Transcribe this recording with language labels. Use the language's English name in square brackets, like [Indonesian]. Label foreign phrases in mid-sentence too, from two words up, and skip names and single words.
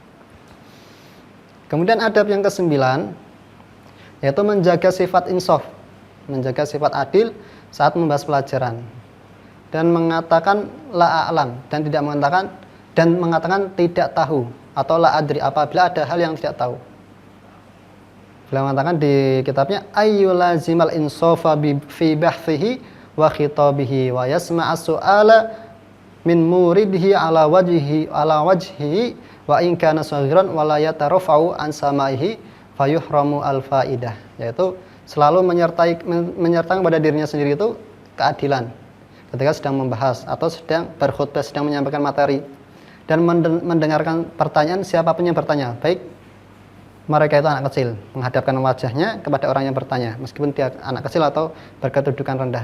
[Indonesian] Kemudian adab yang ke-9 yaitu menjaga sifat insaf, menjaga sifat adil saat membahas pelajaran, dan mengatakan [Arabic] لا أعلم, [Indonesian] dan mengatakan tidak tahu atau [Arabic] لا أدري [Indonesian] apabila ada hal yang tidak tahu. Beliau mengatakan di kitabnya [Arabic] أن يلازم الإنصاف في بحثه وخطابه ويسمع السؤال من مورده على وجهه وإن كان صغيرا ولا يترفع عن سماعه فيحرم الفائدة, [Indonesian] yaitu selalu menyertakan pada dirinya sendiri itu keadilan ketika sedang membahas atau sedang berkhutbah, sedang menyampaikan materi, dan mendengarkan pertanyaan siapapun yang bertanya, baik mereka itu anak kecil, menghadapkan wajahnya kepada orang yang bertanya meskipun dia anak kecil atau berkedudukan rendah.